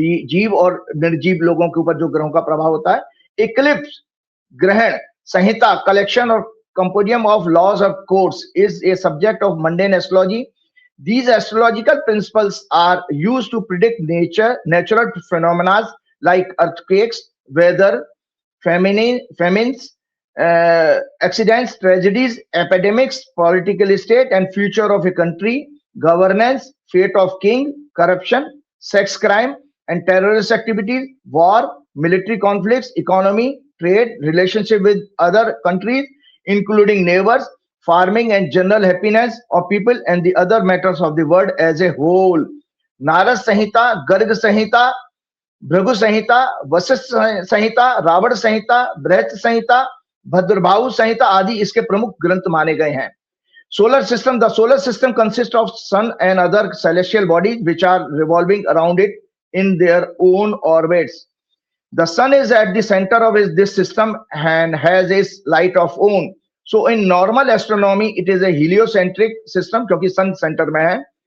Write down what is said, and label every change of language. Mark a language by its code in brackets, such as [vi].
[hi] जीव और निर्जीव लोगों के ऊपर जो ग्रहों का प्रभाव होता है। [en] Eclipse, ग्रहण, संहिता, collection or compendium of laws of codes is a subject of mundane astrology. These astrological principles are used to predict natural phenomena like earthquakes, weather, famines, accidents, tragedies, epidemics, political state and future of a country, governance, fate of king, corruption, sex crime and terrorist activities, war, military conflicts, economy, trade, relationship with other countries, including neighbors, farming and general happiness of people and the other matters of the world as a whole. [hi] Narad संहिता, गर्ग संहिता, भृगु संहिता, वशिष्ठ संहिता, रावण संहिता, बृहत संहिता, भद्रभाहु संहिता आदि इसके प्रमुख ग्रंथ माने गए हैं। [en] Solar system, the solar system consists of sun and other celestial bodies which are revolving around it in their own orbits. The sun is at the center of this system and has its light of own. So in normal astronomy, it is a heliocentric system [hi] क्योंकि sun center में है.